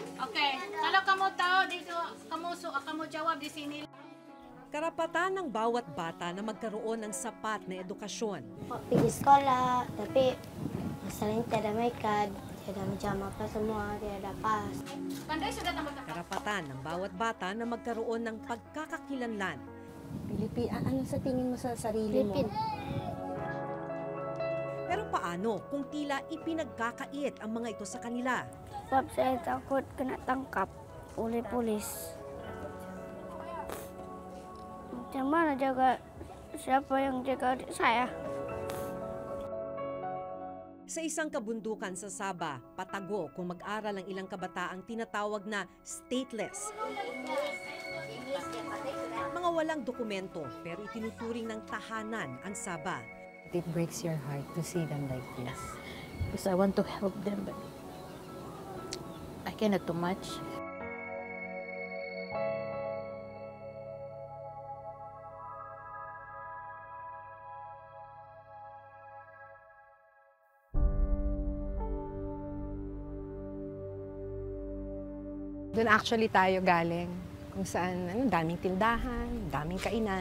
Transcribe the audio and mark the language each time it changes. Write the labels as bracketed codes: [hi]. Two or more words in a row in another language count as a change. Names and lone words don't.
[en] Okay. [ms] Kalau kamu tahu dito, kamu jawab di sini. [tl] Karapatan ng bawat bata na magkaroon ng sapat na edukasyon. [ms] Pergi sekolah, tapi masalahnya tiada makeup, tiada macam apa semua, tiada pas. Pandai sudah tambah. [tl] Karapatan ng bawat bata na magkaroon ng pagkakakilanlan. Ano sa tingin mo sa sarili mo? Pero paano kung tila ipinagkakait ang mga ito sa kanila? [ms] Sebab saya takut kena tangkap oleh polis. Macam mana jaga siapa yang jaga adik saya? [tl] Sa isang kabundukan sa Sabah, patago kung mag-aral ang ilang kabataang tinatawag na stateless. Mga walang dokumento pero itinuturing ng tahanan ang Sabah. [en] It breaks your heart to see them like this. Because I want to help them, but I cannot too much. [tl] Doon actually tayo galing, kung saan daming tindahan, daming kainan.